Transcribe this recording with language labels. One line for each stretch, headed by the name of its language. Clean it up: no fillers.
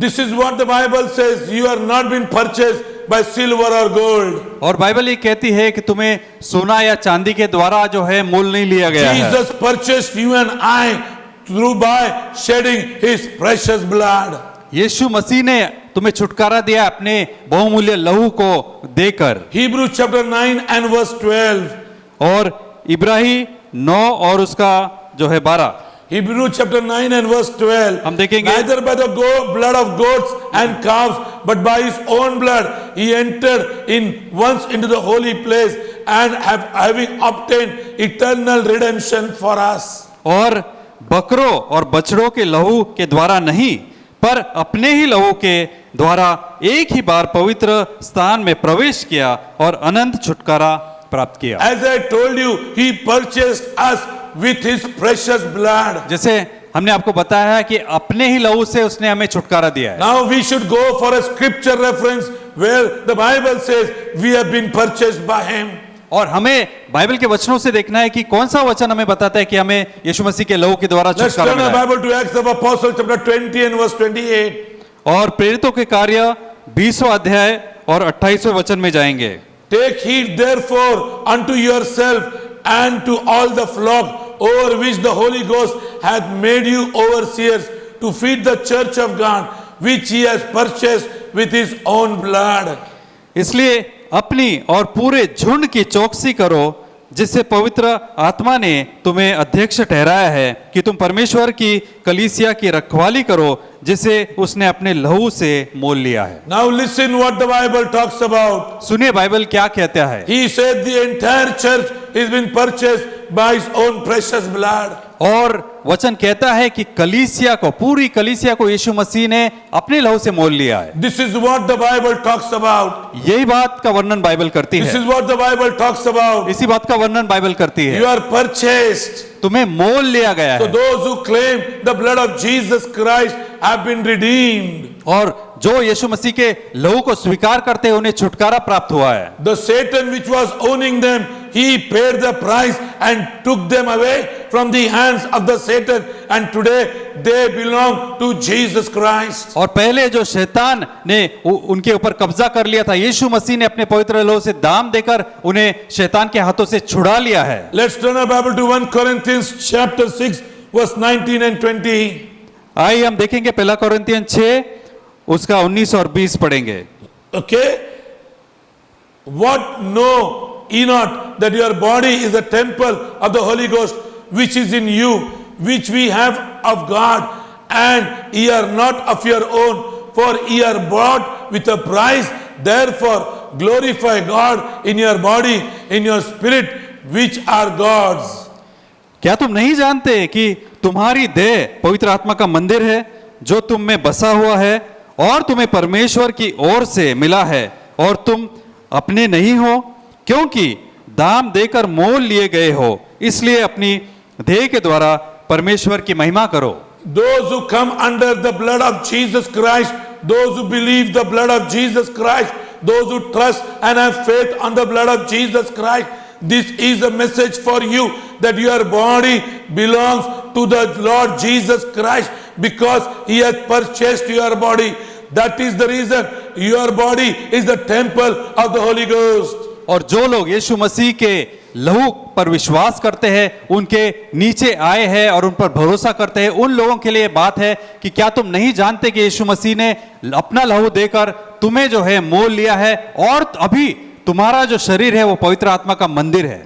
English: This is what the Bible says. You are not been purchased by silver or gold.
Hindi: और Bible ये कहती है कि तुम्हें सोना या चांदी के द्वारा जो है मोल नहीं लिया गया है।
English: Jesus purchased you and I through by shedding his precious blood.
Hindi: यीशु मसीह ने तुम्हें छुटकारा दिया अपने बहुमूल्य लहू को देकर।
English: Hebrews chapter 9 and verse 12.
Hindi: और इब्राही 9 और उसका जो है 12।
English: Hebrews chapter 9 and verse 12.
Hindi: हम देखेंगे।
English: Neither by the blood of goats and calves, but by his own blood he entered in once into the holy place and having obtained eternal redemption for us.
Hindi: और बकरों और बछड़ों के लहू के द्वारा नहीं, पर अपने ही लहू के द्वारा एक ही बार पवित्र स्थान में प्रवेश किया और अनंत छुटकारा प्राप्त किया।
English: As I told you, he purchased us with his precious blood.
Hindi: जैसे हमने आपको बताया है कि अपने ही लहू से उसने हमें छुटकारा दिया है।
English: Now we should go for a scripture reference where the Bible says we have been purchased by him.
Hindi: और हमें बाइबल के वचनों से देखना है कि कौन सा वचन हमें बताता है कि हमें यीशु मसीह के लहू के द्वारा
English: Let's
Hindi: छुटकारा
English: turn our
Hindi: मिला है।
English: Bible to Acts of Apostles chapter 20 and verse 28.
Hindi: और प्रेरितों के कार्य 20वां अध्याय और 28वें वचन में जाएंगे।
English: Take heed therefore unto yourself and to all the flock over which the Holy Ghost hath made you overseers to feed the church of God, which he has purchased with his own blood.
Hindi: इसलिए अपनी और पूरे झुंड की चौकसी करो, जिससे पवित्र आत्मा ने तुम्हें अध्यक्ष ठहराया है कि तुम परमेश्वर की कलीसिया की रखवाली करो, जिसे उसने अपने लहू से मोल लिया है।
English: Now listen what the Bible talks about.
Hindi: सुनिए बाइबल क्या कहता है।
English: He said the entire church has been purchased by his own precious blood.
Hindi: और वचन कहता है कि कलीसिया को, पूरी कलीसिया को यीशु मसीह ने अपने लहू से मोल लिया है।
English: This is what the Bible talks about.
Hindi: यही बात का वर्णन बाइबल करती
English: This
Hindi: है।
English: is what the Bible talks about.
Hindi: इसी बात का वर्णन बाइबल करती
English: You
Hindi: है।
English: are purchased.
Hindi: तुम्हें मोल लिया गया
English: So
Hindi: है।
English: those who claim the blood of Jesus Christ have been redeemed.
Hindi: और जो यीशु मसीह के लहू को स्वीकार करते हैं उन्हें छुटकारा प्राप्त हुआ है।
English: The Satan which was owning them, he paid the price and took them away from the hands of the Satan, and today they belong to Jesus Christ.
Hindi: और पहले जो शैतान ने उनके ऊपर कब्जा कर लिया था, यीशु मसीह ने अपने पवित्र लहू से दाम देकर उन्हें शैतान के हाथों से छुड़ा लिया है।
English: Let's turn our Bible to 1 Corinthians chapter 6 verse 19 and 20.
Hindi: आइए हम देखेंगे पहला कोरिन्थियन 6 उसका 19 और 20 पढ़ेंगे।
English: Okay? What know ye not that your body is a temple of the Holy Ghost which is in you, which we have of God, and ye are not of your own, for ye are bought with a price. Therefore glorify God in your body, in your spirit, which are God's.
Hindi: क्या तुम नहीं जानते कि तुम्हारी देह पवित्र आत्मा का मंदिर है जो तुम में बसा हुआ है और तुम्हें परमेश्वर की ओर से मिला है और तुम अपने नहीं हो, क्योंकि दाम देकर मोल लिए गए हो, इसलिए अपनी देह के द्वारा परमेश्वर की महिमा करो।
English: Those who come under the blood of Jesus Christ, those who believe the blood of Jesus Christ, those who trust and have faith on the blood of Jesus Christ, this is a message for you that your body belongs to the Lord Jesus Christ because He has purchased your body. That is the reason your body is the temple of the Holy Ghost.
Hindi: और जो लोग यीशु मसीह के लहू पर विश्वास करते हैं, उनके नीचे आए हैं और उन पर भरोसा करते हैं, उन लोगों के लिए बात है कि क्या तुम नहीं जानते कि यीशु मसीह ने अपना लहू देकर तुम्हें जो है मोल लिया है और अभी तुम्हारा जो शरीर है वो पवित्र आत्मा का मंदिर है।